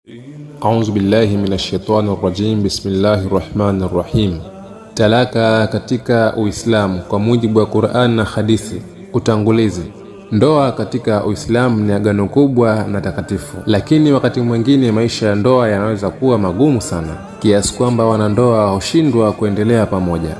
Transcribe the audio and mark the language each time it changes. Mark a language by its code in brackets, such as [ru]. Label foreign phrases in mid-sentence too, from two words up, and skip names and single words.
[ar] أعوذ بالله من الشيطان الرجيم بسم الله الرحمن الرحيم. [sw] Talaka katika Uislamu kwa mujibu wa Qur'an na hadithi. Utangulizi. Ndoa katika Uislamu ni agano kubwa na takatifu, lakini wakati mwingine maisha ya ndoa yanaweza kuwa magumu sana kiasi kwamba wanandoa hushindwa kuendelea pamoja.